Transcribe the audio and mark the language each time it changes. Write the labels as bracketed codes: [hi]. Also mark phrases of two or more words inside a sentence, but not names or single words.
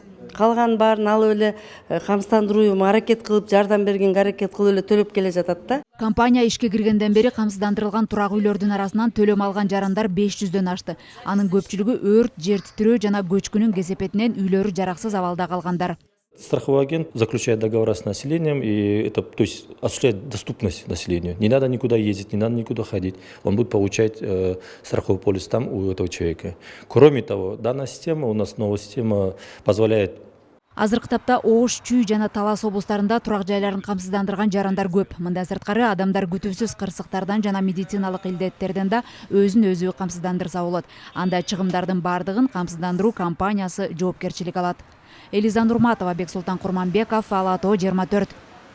[ky] Калган баарын алып эле камсыздандырууга аракет кылып, жардам бергенге аракет кылып эле төлөп келе жатат да. Компания ишке киргенден бери камсыздандырылган турак үйлөрдүн арасынан төлөм алган жарандар 500дөн ашты. Анын көпчүлүгү өрт, жер титирөө жана көчкүнүн кесепетинен үйлөрү жараксыз абалда калгандар. [ru] Страховой агент заключает договора с населением и это, то есть, осуществляет доступность населению. Не надо никуда ездить, не надо никуда ходить. Он будет получать страховой полис там у этого человека. Кроме того, данная система, у нас новая система позволяет. [ky] Азыркы тапта Ош, Чүй жана Талас облустарында турак жайларын камсыздандырган жарандар көп. Мындан сырткары адамдар күтүүсүз кырсыктардан жана медициналык илдеттерден да өзүн өзү камсыздандырса болот. Анда чыгымдардын бардыгын камсыздандыруу компаниясы жоопкерчилик алат. Элиза Нурматова, Бексултан Курманбеков, Ала ТО 24.